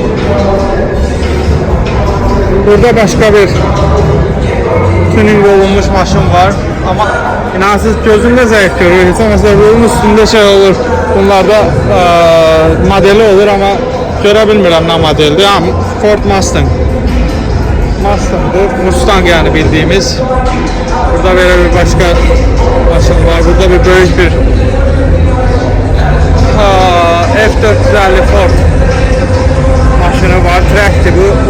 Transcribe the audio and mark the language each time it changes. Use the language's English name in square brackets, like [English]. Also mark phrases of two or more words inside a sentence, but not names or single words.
[Azerbaijani] Burada başqa bir tuning olunmuş maşın var. Amma inansız gözümdə zəif görür. Heç olmasa yolun üstündə şey olur. Bunlarda modeli olur amma görə bilmirəm nə modeldir. Ford Mustang. Mustang'dır. [Turkish] Mustang yani bildiğimiz. Burada böyle bir başka maşın var. [Azerbaijani] Burada bir böyük bir F450 Ford maşını var. [Turkish] Track'tir bu.